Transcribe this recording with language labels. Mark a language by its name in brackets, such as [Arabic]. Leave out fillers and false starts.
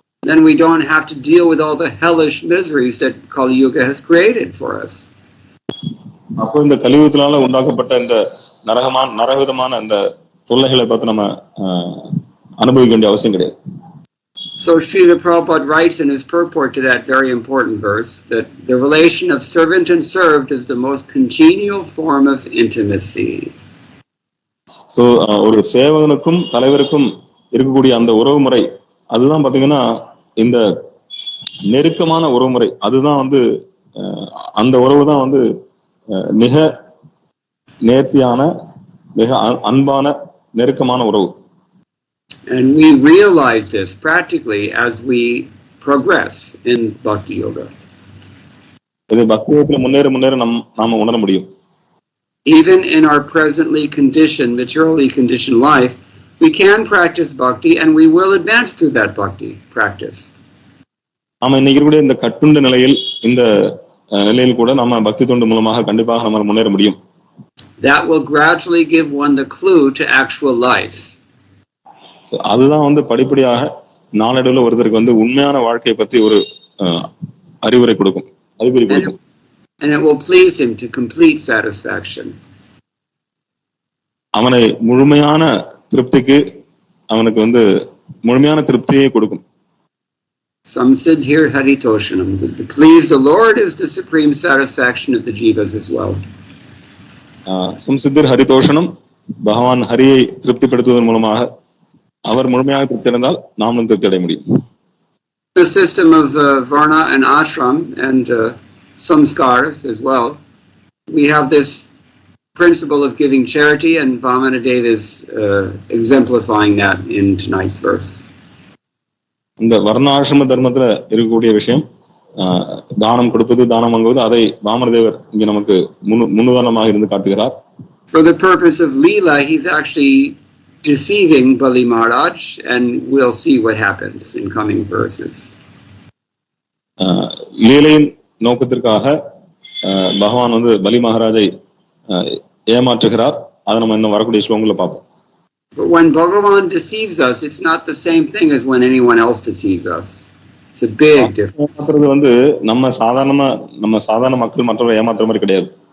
[English] Then we don't have to deal with all the hellish miseries that Kali Yuga has created for us. [Tamil] அப்போ இந்த கலியுகத்தினால உண்டாக்கப்பட்ட இந்த நரகவிதமான இந்த தொல்லைகளை பார்த்து நம்ம அனுபவிக்க வேண்டிய அவசியம் கிடையாது. [English] So Srila Prabhupada writes in his purport to that very important verse that the relation of servant and served is the most congenial form of intimacy. [Tamil] So ஒரு சேவகனுக்கும் தலைவருக்கும் இருக்கக்கூடிய அந்த உறவு முறை அதுதான் பாத்தீங்கன்னா இந்த நெருக்கமான உறவு முறை. அதுதான் வந்து அந்த உறவு தான் வந்து மிக நேர்த்தியான மிக அன்பான நெருக்கமான உறவு. [English] And we realize this practically as we progress in bhakti yoga. [Tamil] இது பக்தி யோகத்துல முன்னேற நாம உணர முடியும். [English] Even in our presently conditioned, materially conditioned life, we can practice bhakti and we will advance through that bhakti practice. [Tamil] நாம இன்னைக்கு கூட இந்த கட்டுண்ட நிலையில் இந்த நிலையில் கூட நாம பக்தி தொண்டு மூலமாக கண்டிப்பாக நம்ம முன்னேற முடியும். [English] That will gradually give one the clue to actual life. [Tamil] அதுதான் வந்து படிப்படியாக நாளடைவில் ஒருத்தருக்கு வந்து உண்மையான வாழ்க்கையை பத்தி ஒரு அறிவுரை கொடுக்கும், அறிவுரை கொடுக்கும். [English] And it will please him to complete satisfaction. [Tamil] அவனை முழுமையான திருப்திக்கு அவனுக்கு வந்து முழுமையான திருப்தியை கொடுக்கும். [Sanskrit] Samsiddhir haritoshanam. [English] To please the Lord is the supreme satisfaction of the jivas as well. [Sanskrit] சம்சித்தர் ஹரிதோஷனம், [Tamil] பகவான் ஹரியை திருப்திப்படுத்துவதன் மூலமாக அவர் முழுமையாக திருப்தி அடைந்தால் நாமும் திருப்தி அடைய முடியும். [English] The system of varna and ashram and samskars as well. We have this principle of giving charity, and Vamanadeva is exemplifying that in tonight's verse. [Tamil] இந்த வர்ணாசிரம தர்மத்துல இருக்கக்கூடிய விஷயம் தானம் கொடுப்பது, தானம் வாங்குவது, அதை வாமனதேவர் இங்க நமக்கு முன்னுதாரணமாக இருந்து காட்டுகிறார். [English] For the purpose of Leela, he's actually deceiving Bali Maharaj, and we'll see what happens in coming verses. [Tamil] லீலையின் நோக்கத்திற்காக பகவான் வந்து பலி மகாராஜை ஏமாற்றுகிறார். அதை நம்ம இன்னும் வரக்கூடிய ஸ்லோகங்களை பார்ப்போம். [English] But when Bhagavan deceives us, it's not the same thing as when anyone else deceives us. It's a big difference. [Tamil] வந்து நம்ம சாதாரண மக்கள் மற்றவரை ஏமாத்துற மாதிரி கிடையாது.